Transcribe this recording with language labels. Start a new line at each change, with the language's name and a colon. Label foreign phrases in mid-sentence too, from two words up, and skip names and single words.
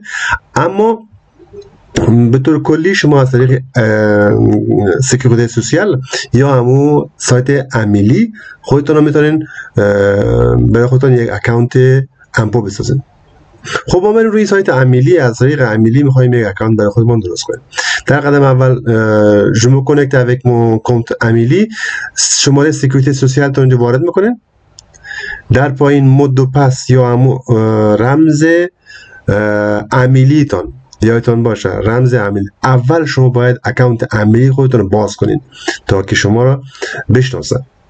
Persian: اما به طور کلی شما از طریق
French: sécurité sociale
Persian: یا همون سایت امیلی خودتون رو میتونین برای خودتون یک اکانت امپو بسازید. خب ما بریم روی سایت امیلی، از طریق امیلی میخوایم یک اکانت برای خودمون درست کنیم. در قدم اول
French: je me connecte avec mon compte
Persian: امیلی، شماره
French: sécurité sociale
Persian: تا اینجا وارد میکنین. در پایین
French: mot de passe
Persian: یا همون رمز امیلی تان یادتون باشه، رمز امیلی. اول شما باید اکانت امیلی خودتون رو باز کنین تا که شما را بشناسه.